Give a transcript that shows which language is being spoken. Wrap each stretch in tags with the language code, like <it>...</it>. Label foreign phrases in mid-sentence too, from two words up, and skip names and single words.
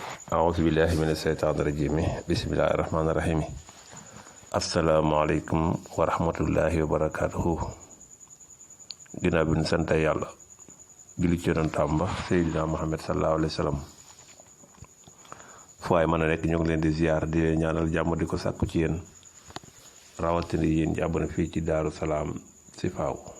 <ar>أعوذ بالله من الشيطان الرجيم بسم الله الرحمن الرحيم السلام عليكم ورحمة الله وبركاته</ar> <wo>ginnaaw bi ñu sant yàlla julli ci yonentam ba Seydina Muhammad</wo> <ar>صلى الله عليه وسلم</ar> <wo>fu waay mën a nekk ñu ngi leen di ziar di leen ñaanal jàmm di ko sàkku ci yéen rawatina yéen ñi abonné fii ci Daaru Salaam Chifaou</wo>